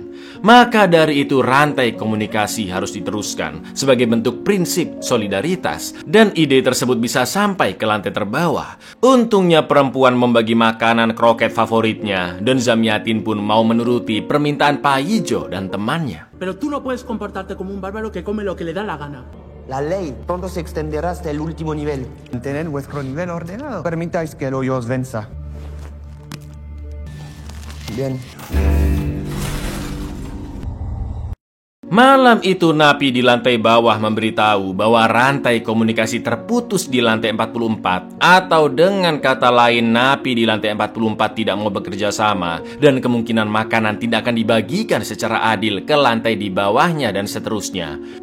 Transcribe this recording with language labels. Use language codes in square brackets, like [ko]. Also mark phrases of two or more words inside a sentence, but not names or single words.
[id] Maka dari itu rantai komunikasi harus diteruskan sebagai bentuk prinsip solidaritas, dan ide tersebut bisa sampai ke lantai terbawah. Untungnya perempuan membagi makanan kroket favoritnya dan Zamiatin pun mau menuruti permintaan Pak Ijo dan temannya. [es] Pero tú no puedes comportarte como un bárbaro que come lo que le da la gana. La ley pronto se extenderá hasta el último nivel. Mantener vuestro nivel ordenado. Permitáis que el hoyo os venza. Bien. [id] Malam itu napi di lantai bawah memberitahu bahwa rantai komunikasi terputus di lantai 44. Atau dengan kata lain, napi di lantai 44 tidak mau bekerja sama, dan kemungkinan makanan tidak akan dibagikan secara adil ke lantai di bawahnya dan seterusnya.